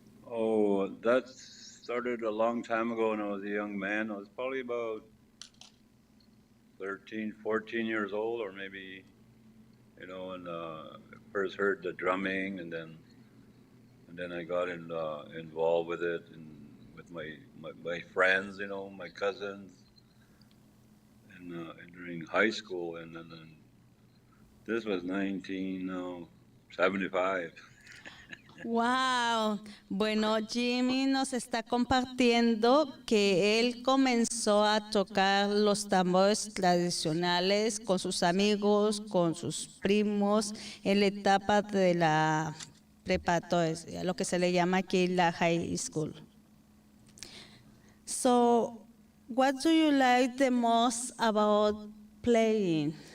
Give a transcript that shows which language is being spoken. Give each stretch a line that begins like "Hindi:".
English: Oh, that started a long time ago when I was a young man. I was probably about 13, 14 years old, or maybe, and first heard the drumming, and then I got involved with it and with my friends, my cousins, and during high school, and then this was 1975. Wow.
Spanish: Bueno, Jimmy nos está compartiendo que él comenzó a tocar los tambores tradicionales con sus amigos, con sus primos, en la etapa de la preparatoria, lo que se le llama aquí la high school.
English: So, what do you like the most about playing?